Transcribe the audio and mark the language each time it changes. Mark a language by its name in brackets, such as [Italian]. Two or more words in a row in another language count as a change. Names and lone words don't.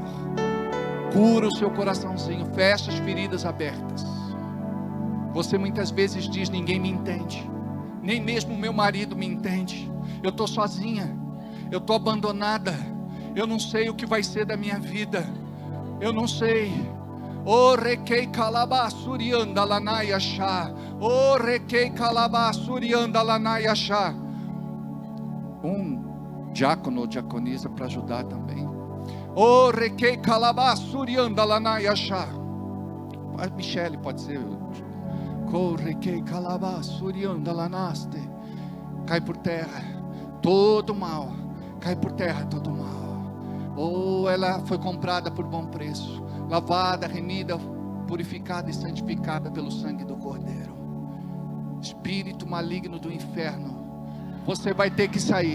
[Portuguese] Cura o seu coraçãozinho, fecha as feridas abertas. Você muitas vezes diz: ninguém me entende, nem mesmo meu marido me entende. Eu estou sozinha, eu estou abandonada, eu não sei o que vai ser da minha vida, eu não sei. O requei calabasurianda lanayachá, o requei calabasurianda lanayachá. Diácono ou diaconisa para ajudar também. O requei calabasurianda lanayachá. A Michele pode ser. O requei calabasurianda lanaste. Cai por terra todo mal, cai por terra todo mal. Ela foi comprada por bom preço, lavada, remida, purificada e santificada pelo sangue do Cordeiro. Espírito maligno do inferno, você vai ter que sair.